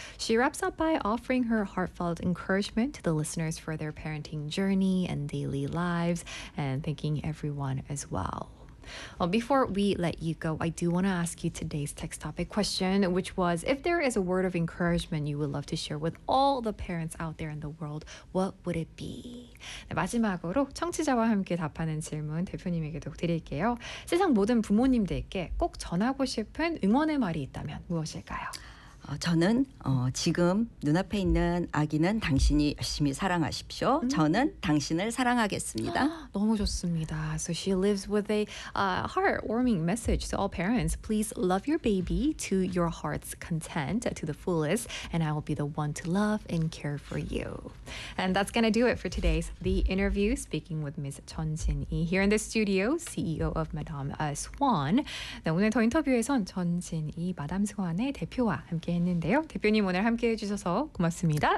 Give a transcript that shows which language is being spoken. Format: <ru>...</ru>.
<en>She wraps up by offering her heartfelt encouragement to the listeners for their parenting journey and daily lives, and thanking everyone as well. Well, before we let you go, I do want to ask you today's text topic question, which was, if there is a word of encouragement you would love to share with all the parents out there in the world, what would it be?</en> <ko>네, 마지막으로 청취자와 함께 답하는 질문 대표님에게도 드릴게요. 세상 모든 부모님들께 꼭 전하고 싶은 응원의 말이 있다면 무엇일까요? 저는 지금 눈앞에 있는 아기는 당신이 열심히 사랑하십시오. 저는 당신을 사랑하겠습니다. 너무 좋습니다.</ko> <en>So she lives with a heartwarming message to all parents. Please love your baby to your heart's content, to the fullest, and I will be the one to love and care for you. And that's gonna do it for today's The Interview, speaking with Ms. 전진희 here in the studio, CEO of Madame Swan.</en> <ko>네, 오늘 더 인터뷰에선 전진희 마담 스완의 대표와 함께했는데요. 대표님 오늘 함께해주셔서 고맙습니다.</ko>